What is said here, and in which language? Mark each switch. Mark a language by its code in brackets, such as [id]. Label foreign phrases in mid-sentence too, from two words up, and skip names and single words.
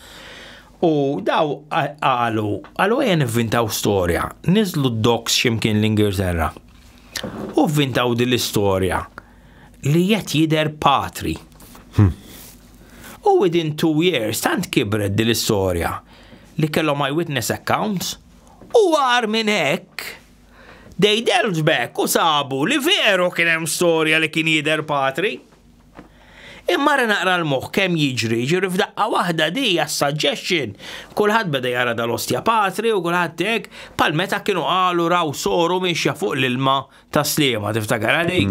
[mt] U daw għalu għen inventaw storja, nizlu d-doks ximkien l-Ingilterra. U inventaw dil-istorja li jett jider patri. U within 2 years, tant kibret dil-istorja li kellhom [en] eyewitness accounts [mt] u għar minn hekk [en] they delved back [mt] u sabu li veru kien hemm storja li kien jider patri. Imma naqra l-moħħ kemm jiġri f'daqqa waħda di suggestion. Kulħadd beda jara dal-ostja patri u kulħadd hekk bħal meta kienu qalu raw soru mixja fuq l-ilma ta' Sliema tiftakar għalik.